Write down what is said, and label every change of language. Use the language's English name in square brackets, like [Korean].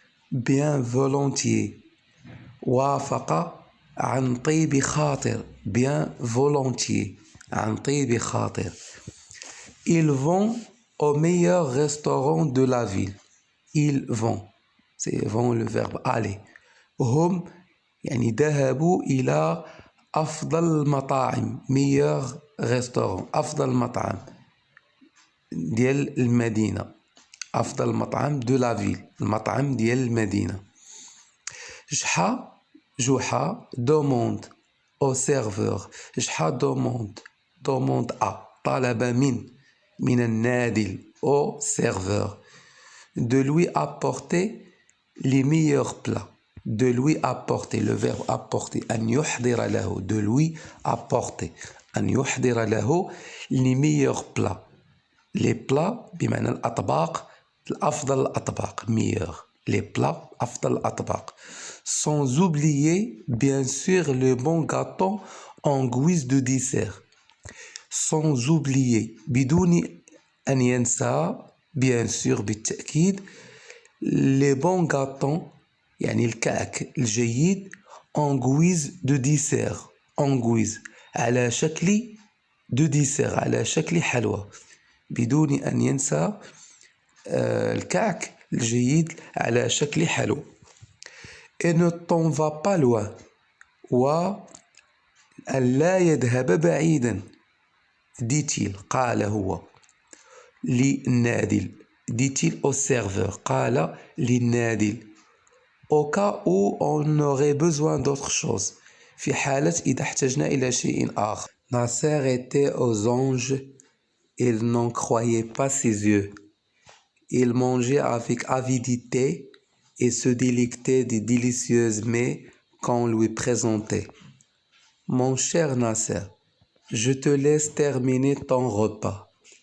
[French] Bien volontiers. [Arabic] وافق عن طيب خاطر. [French] Bien volontiers. [Arabic] عن طيب خاطر. [French] Ils vont au meilleur restaurant de la ville. Ils vont. C'est vont le verbe aller. [Arabic] هم يعني ذهبوا إلى أفضل المطاعم. [French] meilleur restaurant. [Arabic] أفضل مطعم ديال المدينة. أفضل مطعم [French] de la ville. [Arabic] المطعم ديال المدينة. [French] جحا demande au serveur. جحا demande à. [Arabic] طلب من النادل [French] au serveur de lui apporter les meilleurs plats. De lui apporter, le verbe apporter, [Arabic] أن يحضر له, [French] de lui apporter, أن يحضر له les meilleurs plats. Les plats [Arabic] بمعنى الأطباق, الأفضل الأطباق, meilleur. [French] Les plats, أفضل الأطباق. Sans oublier, bien sûr, le bon gâteau en guise de dessert. Sans oublier, [Arabic] بدون أن ينسى, [French] bien sûr, [Arabic] بالتأكيد, [French] les bons gâteaux, [Arabic] يعني الكعك الجيد, [French] en guise de dessert. En guise, [Arabic] على شكل [French] de dessert, [Arabic] على شكل حلوى. بدون أن ينسى الكعك الجيد على شكل حلوى. [French] Et ne t'en va pas loin. [Arabic] وأن لا يذهب بعيدا. [French] dit-il, [Arabic] قال هو للنادل. [French] dit-il au serveur, [Arabic] قال للنادل. [French] au cas où on aurait besoin d'autre chose. [Arabic] في حالة إذا احتجنا إلى شيء آخر. [French] Nasser était aux anges. Il n'en croyait pas ses yeux. Il mangeait avec avidité et se délectait des délicieuses mets qu'on lui présentait. Mon cher Nasser, je te laisse terminer ton repas.